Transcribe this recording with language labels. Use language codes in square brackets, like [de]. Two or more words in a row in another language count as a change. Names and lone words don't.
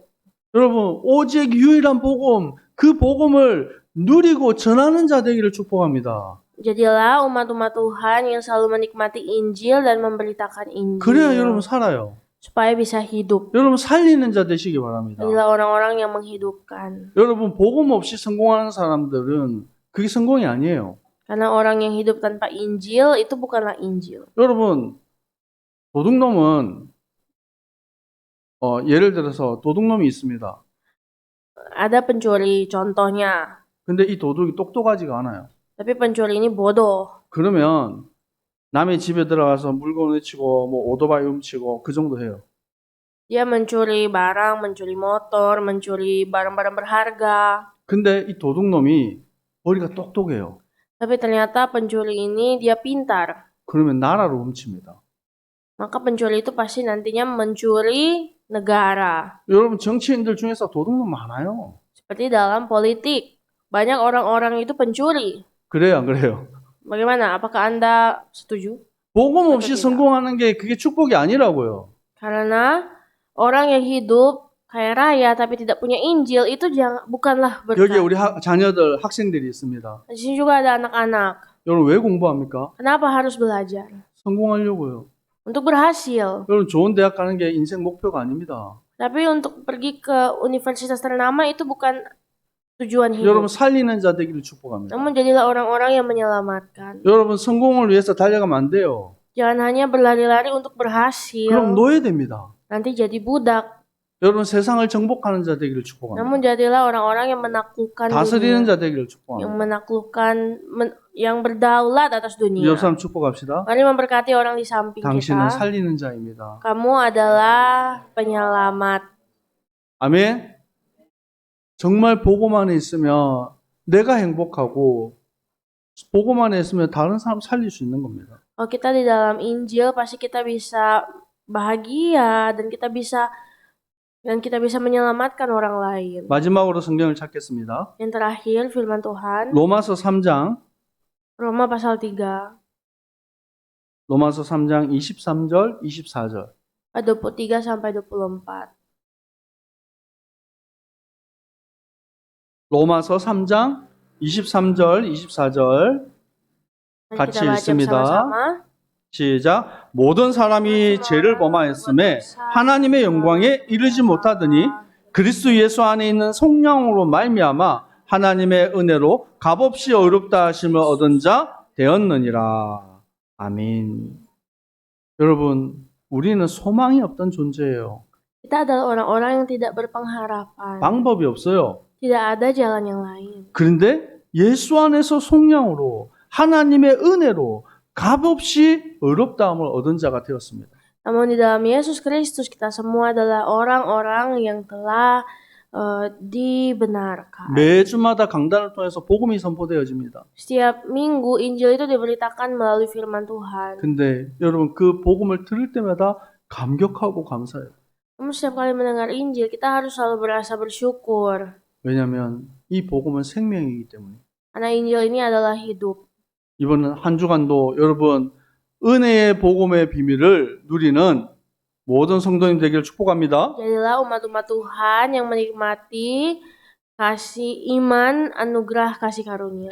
[ko] 여러분 오직 유일한 복음, 그 복음을 누리고 전하는 자 되기를 축복합니다. [id] Jadilah umat-umat Tuhan yang selalu menikmati Injil dan memberitakan Injil. [ko] 그래야 여러분 살아요. [id] Supaya bisa hidup. [ko] 여러분 살리는 자 되시기 바랍니다. [id] Jadilah orang-orang yang menghidupkan. [ko] 여러분 복음 없이 성공하는 사람들은 그게 성공이 아니에요. [id] Karena orang yang hidup tanpa Injil itu bukanlah Injil. [ko] 여러분 도둑놈은 예를 들어서 도둑놈이 있습니다. [id] Ada pencuri contohnya. [ko] 근데 이 도둑이 똑똑하지가 않아요. [id] Tapi pencuri ini bodoh. [ko] 그러면 남의 집에 들어가서 물건 훔치고 뭐 오토바이 훔치고 그 정도 해요. [id] Dia mencuri barang, mencuri motor, mencuri barang-barang berharga. [ko] 근데 이 도둑놈이 머리가 똑똑해요. [id] Tapi ternyata pencuri ini dia pintar. [ko] 그러면 나라를 훔칩니다. [id] Maka pencuri itu pasti nantinya mencuri negara. [ko] 여러분 정치인들 중에서 도둑놈 많아요. [id] Seperti dalam politik. Banyak orang-orang itu pencuri. [ko] 그래요 안 그래요? [id] Bagaimana? Apakah Anda setuju? [ko] 복음 없이 [id] tidak. [ko] 성공하는 게 그게 축복이 아니라고요. [id] Karena orang yang hidup kaya raya tapi tidak punya Injil itu bukanlah berkat. [ko] 여기 우리 자녀들 학생들이 있습니다. [id] Di sini juga ada anak-anak. [ko] 여러분 왜 공부합니까? [id] Kenapa harus belajar? [ko] 성공하려고요. [id] Untuk berhasil. [ko] 여러분 좋은 대학 가는 게 인생 목표가 아닙니다. [id] Tapi untuk pergi ke universitas ternama itu bukan tujuan [ko] 여러분 [id] hidup. [ko] 살리는 자 되기를 축복합니다. [id] Namun jadilah orang-orang yang menyelamatkan. [ko] 여러분 성공을 위해서 달려가면 안 돼요. [id] Jangan hanya berlari-lari untuk berhasil. [ko] 그럼 노예됩니다. [id] Nanti jadi budak. [ko] 여러분 세상을 정복하는 자 되기를 축복합니다. [id] Namun jadilah orang-orang yang menaklukkan [ko] 다스리는 [id] dunia. [ko] 자 되기를 [id] Yang [ko] 축복합니다. [id] menaklukkan, yang berdaulat atas dunia. [ko] 옆 사람 축복합시다. [id] Mari memberkati orang di samping [ko] 당신은 [id] kita. [ko] 살리는 자입니다. [id] Kamu adalah penyelamat. [ko] 아멘. 정말 복음 안에 있으면 내가 행복하고 복음 안에 있으면 다른 사람 살릴 수 있는 겁니다. [id] Kalau kita di dalam Injil pasti kita bisa bahagia dan kita bisa Dan kita bisa menyelamatkan orang lain. [ko] 마지막으로 성경을 찾겠습니다. [id] Yang terakhir firman Tuhan, [ko] 로마서 3장 [id] Roma pasal 3 [ko] 로마서 3장 23절, 24절. [id] ayat 23 sampai 24. [ko] 로마서 3장 23절, 24절. [id] Mari [ko] 같이 [id] kita baca [ko] 읽습니다. [id] bersama-sama. [ko] 시작. 모든 사람이 죄를 범하였음에 하나님의 영광에 이르지 못하더니 그리스도 예수 안에 있는 성령으로 말미암아 하나님의 은혜로 값없이 어렵다 하심을 얻은 자 되었느니라. 아멘. 여러분, 우리는 소망이 없던 존재예요. [id] Kita adalah orang-orang yang tidak berpengharapan. [ko] 방법이 없어요. [id] Tidak ada jalan yang lain. [ko] 그런데 예수 안에서 성령으로 하나님의 은혜로 값없이 어렵다함을 얻은 자가 되었습니다. [id] Namun di dalam Yesus Kristus kita semua adalah orang-orang yang telah dibenarkan. [ko] 매주마다 강단을 통해서 복음이 선포되어집니다. [id] Setiap minggu Injil itu diberitakan melalui firman Tuhan. [ko] 근데 여러분 그 복음을 들을 때마다 감격하고 감사해요. [id] Namun setiap kali mendengar Injil kita harus selalu berasa bersyukur. [ko] 왜냐하면 이 복음은 생명이기 때문에. [id] Karena Injil ini adalah hidup. [ko] 이번 한 주간도 여러분 은혜의 복음의 비밀을 누리는 모든 성도님 되기를 축복합니다. [id] Jadilah umat-umat Tuhan yang menikmati kasih iman, anugerah kasih karunia.